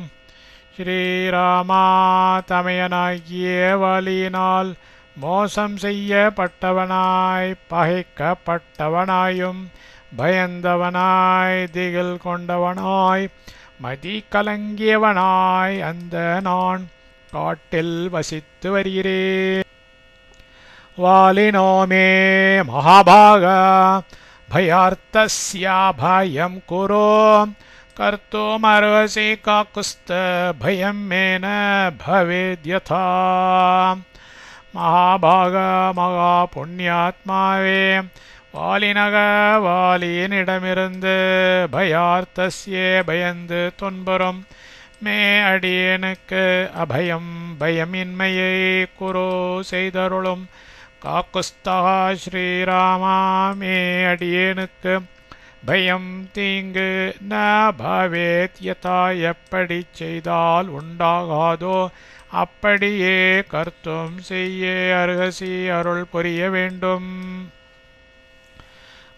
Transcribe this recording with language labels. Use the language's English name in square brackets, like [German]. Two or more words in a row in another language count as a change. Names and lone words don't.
[Tamil] ஸ்ரீராமா தமையனாகிய வாலியினால் மோசம் செய்யப்பட்டவனாய் பகைக்கப்பட்டவனாயும் பயந்தவனாய் திகில் கொண்டவனாய் மதி கலங்கியவனாய் அந்த நான் காட்டில் வசித்து வருகிறேன். [Sanskrit] वालिनो मे महाभाग भयार्तस्या भयं कुरु कर्तुमर्हसि काकुस्त भयं मे न भवेद्यथा. [Tamil] महाभाग மகா புண்ணியாத்மாவே வாலினக வாலியினிடமிருந்து பயார்த்தஸ்யே பயந்து துன்புறும் மே அடியேனுக்கு அபயம் பயமின்மையை குரு செய்தருளும் காக்குஸ்தகா ஸ்ரீராமா மே அடியேனுக்கு பயம் தீங்கு [Sanskrit] न भवेत् यथा [Tamil] எப்படி செய்தால் உண்டாகாதோ அப்படியே கர்த்தும் செய்ய அருகசி அருள் புரிய வேண்டும்.